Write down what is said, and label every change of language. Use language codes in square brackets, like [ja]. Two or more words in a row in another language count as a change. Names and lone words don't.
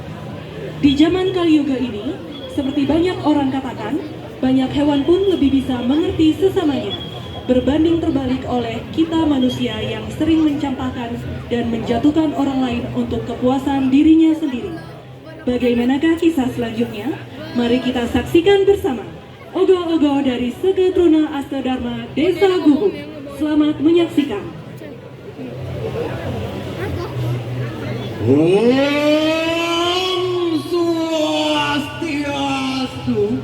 [id] Di zaman Kali Yuga ini, seperti banyak orang katakan, banyak hewan pun lebih bisa mengerti sesamanya, berbanding terbalik oleh kita manusia yang sering mencampakkan dan menjatuhkan orang lain untuk kepuasan dirinya sendiri. Bagaimanakah kisah selanjutnya? Mari kita saksikan bersama ogo-ogo dari Seke Truna Asta Dharma Desa Gubuk. Selamat menyaksikan. [sa] Om Swastiastu.